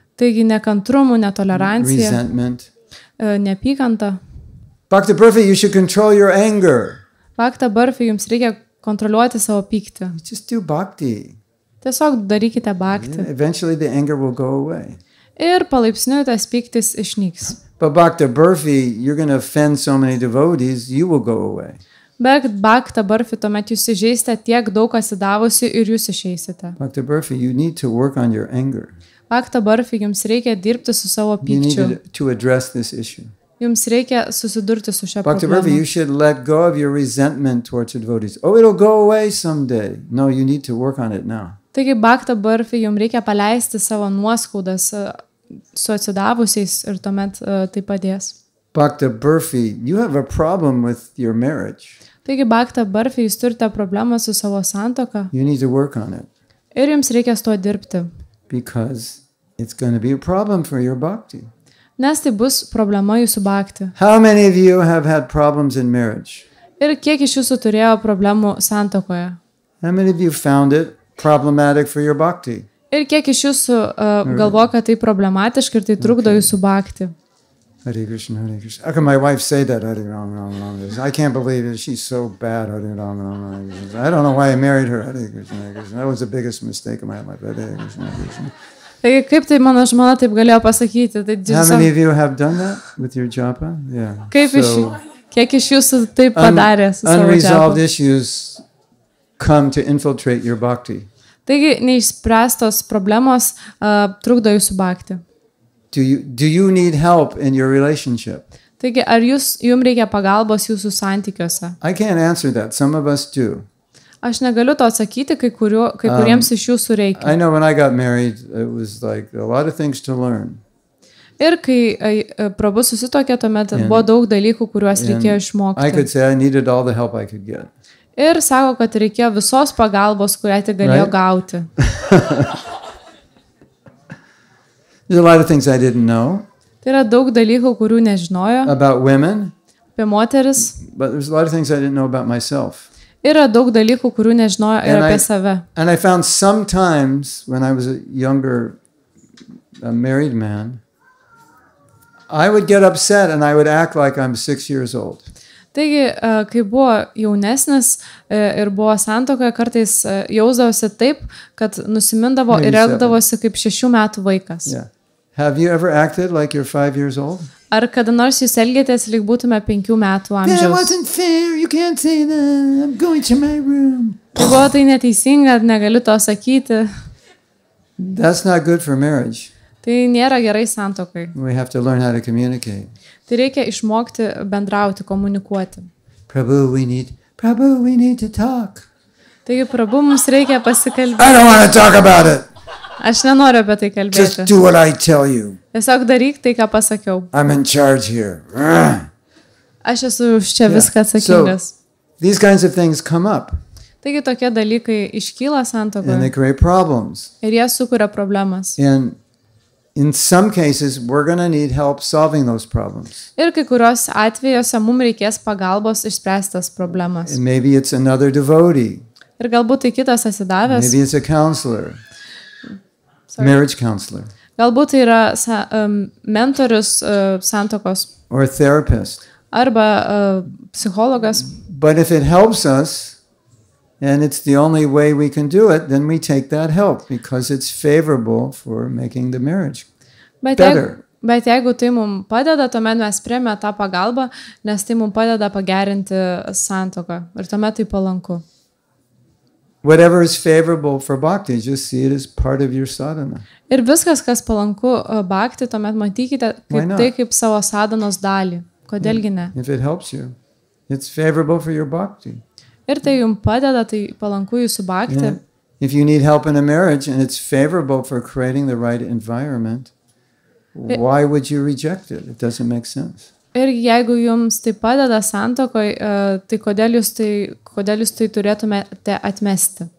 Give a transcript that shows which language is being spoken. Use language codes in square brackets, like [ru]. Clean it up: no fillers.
[lt] taigi nekantrumų, netolerancija, [en] resentment. [lt] neapykanta. [en] Bhakta Burfi, you should control your anger. [lt] Bhakta Burfi, jums reikia kontroliuoti savo pyktį. [en] Just do bhakti. [lt] Tiesiog darykite bhakti. [en] Eventually the anger will go away. [lt] Ir palaipsniui tas pyktis išnyks. [en] But Bhakta Burfi, you're going to offend so many devotees, you will go away. [lt] Bet Bhakta Burfi, tuomet jūs įžeisite tiek daug asidavusi ir jūs išeisite. [en] Bhakta Burfi, you need to work on your anger. [lt] Bhakta Burfi, jums reikia dirbti su savo [en] You need [lt] pykčiu. [en] to address this issue. [lt] Jums reikia susidurti su šia [en] Bhakta Burfi, [lt] problema. [en] you should let go of your resentment towards the devotees. Oh, it'll go away someday. No, you need to work on it now. [lt] Taigi Bhakta Burfi, jums reikia paleisti savo nuoskaudas su atsidavusiais ir tuomet tai padės. [en] Bhakta Burfi, you have a problem with your marriage. [lt] Taigi Bhakta Burfi, jūs turite problemą su savo santuoka [en] You need to work on it [lt] ir jums reikia su tuo dirbti. [en] because it's going to be a problem for your bhakti. [lt] Nes tai bus problema jūsų bhakti. [en] How many of you have had problems in marriage? [lt] Ir kiek iš jūsų turėjo problemų santuokoje? [en] How many of you found it problematic for your bhakti? [lt] Ir kiek iš jūsų galvo, kad tai problematiška ir tai trukdo jūsų bhakti? [en] Hare Krishna, Hare Krishna. How can my wife say that? Hare Ram, Ram, Ram. I can't believe it. She's so bad. Hare Ram, Ram, Ram. I don't know why I married her. Hare Krishna, Hare Krishna. That was the biggest mistake of my life. Hare Krishna, Hare Krishna. [lt] Taigi kaip tai mano žmona taip galėjo pasakyti? Tai [en] How many of you have done that with your japa? Yeah. [lt] Kiek iš jūsų taip padarė su savo [en] unresolved [lt] džiapu? [en] issues come to infiltrate your bhakti. [lt] Taigi neišspręstos problemos trukdo jūsų bhakti. [en] Do you need help in your relationship? [lt] Taigi ar jums reikia pagalbos jūsų santykiuose? [en] I can't answer that. Some of us do. [lt] Aš negaliu to atsakyti, kai kuriems iš jūsų reikia. [en] I know when I got married, it was like a lot of things to learn. [lt] Ir kai Prabhu susituokė, tuomet buvo daug dalykų, kuriuos reikėjo [en] I [lt] išmokti. [en] could say I needed all the help I could get. [lt] Ir sako, kad reikėjo visos pagalbos, kurią tik galėjo [en] Right. [lt] gauti. [en] There's a lot of things I didn't know [lt] Tai yra daug dalykų, kurių nežinojo [en] about women, [lt] apie moteris. [en] but there's a lot of things I didn't know about myself. [lt] Yra daug dalykų, kurių nežinojo ir [en] And [lt] apie save. [en] And I found sometimes when I was a younger married man, I would get upset and I would act like I'm 6 years old. [lt] Taigi, kai buvo jaunesnis ir buvo santuokoje, kartais jausdavosi taip, kad nusimindavo ir elgdavosi kaip 6 metų vaikas. [en] Yeah. Have you ever acted like you're 5 years old? [lt] Ar kada nors jūs elgėtės, lyg būtume 5 metų [en] That [lt] amžiaus? [en] wasn't fair. You can't say that. I'm going to my room. [lt] Tai buvo tai neteisinga, negaliu to sakyti. [en] That's not good for marriage. [lt] Tai nėra gerai santuokai. [en] We have to learn how to communicate. [lt] Tai reikia išmokti bendrauti, komunikuoti. [en] Prabhu, we need to talk. [lt] Taigi, Prabhu, mums reikia [en] I [lt] pasikalbėti. [en] don't want to talk about it. [lt] Aš nenoriu apie tai kalbėti. [en] Just do what I tell you. [lt] Tiesiog daryk tai, ką pasakiau. [en] I'm in charge here. [lt] Aš esu už čia viską atsakingas. [en] These kinds of things come up [lt] Taigi, tokie dalykai iškyla [en] and they [lt] santuokoje [en] create problems. [lt] ir jie sukuria problemas. [en] And in some cases, we're going to need help solving those problems. [lt] Ir kai kurios atvejose mums reikės pagalbos išspręstas problemas. [en] And maybe it's another devotee. [lt] Ir galbūt tai kitas atsidavęs, [en] Maybe it's a counselor, Sorry. marriage counselor, [lt] galbūt tai yra mentorius santokos [en] or a therapist. [lt] arba psichologas. [en] But if it helps us, and it's the only way we can do it, then we take that help because it's favorable for making the marriage better. [lt] Bet jeigu tai mums padeda, tuomet mes priėmė tą pagalbą, nes tai mums padeda pagerinti santuoką. Ir tuomet tai palanku. [en] Whatever is favorable for bhakti, just see it as part of your sadhana. [lt] Ir viskas, kas palanku bhakti, tuomet matykite [en] Why [lt] kaip [en] not? [lt] tai kaip savo sadhanos dalį. Kodėlgi ne? [en] If it helps you, it's favorable for your bhakti. [lt] Ir tai jums padeda, tai palanku jūsų bhakti. [en] Yeah. If you need help in a marriage and it's favorable for creating the right environment, why would you reject it? It doesn't make sense. [lt] Ir jeigu jums tai padeda santokoj, tai kodėl jūs tai turėtumėte atmesti?